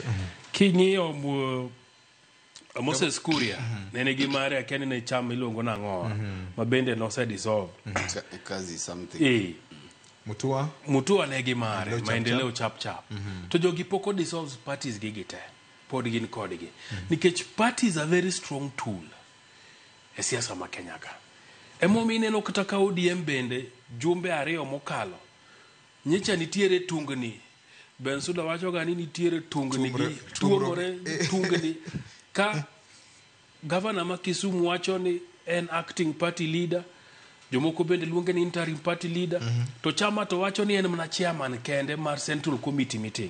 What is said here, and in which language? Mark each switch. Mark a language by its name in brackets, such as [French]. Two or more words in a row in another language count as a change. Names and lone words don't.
[Luo (Kenya and Tanzania)] King'iyo Moses Kuria ne nigi mare akeni ne chama iluongo nang'o ma bende no se dissolve. [Swahili] Kazi [English] something. [Luo (Kenya and Tanzania)] Mutua ne gi mare maendeleo chap. To jogi poko [English] dissolves parties [Luo (Kenya and Tanzania)] gi gite. Pod gin kodgi. Nikech [English] parties are very strong tool [Luo (Kenya and Tanzania)] e siasa ma Kenya ka. Emomiyo ineno kata ka ODM bende jumbe ariyo mokalo. Nyicha nitiere tungni. Bensuda wacho ga ni nitiere tungni gi tuomore tungni. Ka governor ma Kisumu wacho ni en [English] acting party leader, [Luo (Kenya and Tanzania)] jomoko bende luonge ni [English] interim party leader, [Luo (Kenya and Tanzania)] to chama to wacho ni en mana chairman kende mar [English] Central Committee meeting.